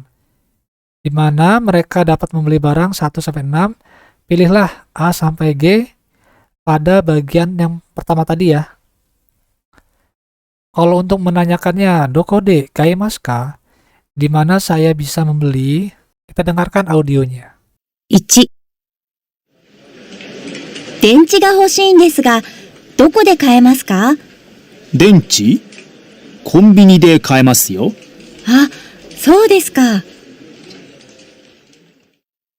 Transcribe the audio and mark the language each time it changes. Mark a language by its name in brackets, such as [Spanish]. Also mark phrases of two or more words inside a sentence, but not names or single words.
[Indonesian] Di mana mereka dapat membeli barang 1-6, pilihlah A sampai G pada bagian yang pertama tadi ya. Kalau untuk menanyakannya, [Japanese] どこ で 買います か? [Indonesian] Di mana saya bisa membeli? Kita dengarkan audionya. [Japanese] 1 電池が欲しいんですが、どこで買えますか？電池？コンビニで買えますよ。あ、そうですか。